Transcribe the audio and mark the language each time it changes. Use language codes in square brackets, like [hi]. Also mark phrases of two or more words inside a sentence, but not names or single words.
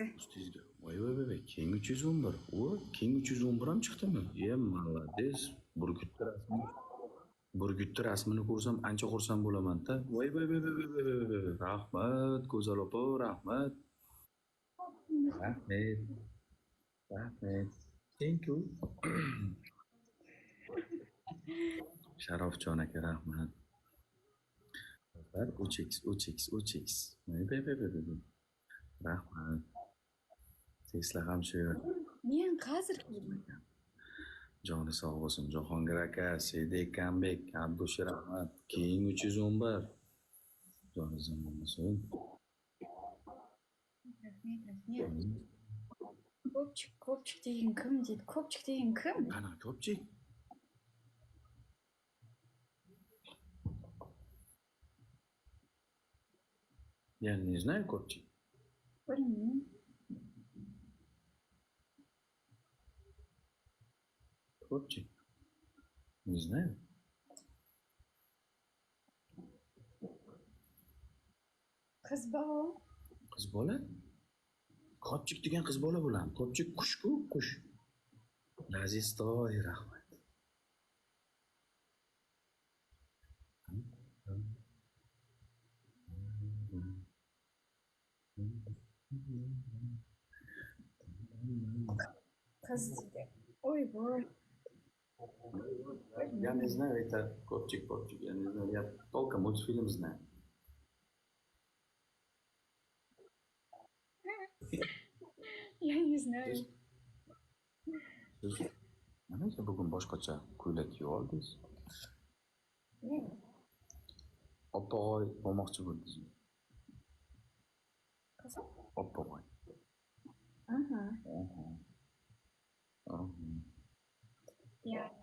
[uz] Ustingizga. Voy, King 311. King 311 ham chiqdimi? [ru] Молодец. [uz] Burgutni rasmini ko'rsam ancha xursand bo'laman-da. Voy. Rahmat, go'zal opa, rahmat. Rahmat. [en] Thank you. [uz] Sharofjon aka, rahmat. Uchix. Rahmat. Tesla ham shu yer. Men hozir keldim. Joni sog' bo'lsin. Jahongir aka, Sedek Kambek, Abdushi rahmat. King 311. Joni sog' bo'lsin. Rahmat. Ko'pchik degan kim deydi? Ko'pchik degan kim? Qanaqa ko'pchik? [ru] Я не знаю ko'pchik. [uz] Bilmayman. Ko'pchik. [ru] Не знаю. [uz] Qiz bola. Qiz bola? Ko'pchik degan qiz bola bo'ladimi? Ko'pchik qush-ku, qush. Lazistoy, rahmat. Qiz deydi. Oy voy. [ru] Я не знаю, это ko'pchik. Я не знаю, я только мультфильм знаю. Я не знаю. [uz] Siz nimaga bugun boshqacha ko'ylak kiyib oldingiz? Oppoq bo'lmoqchi bo'ldingizmi? Qizim? Oppoq. Aha. Ya.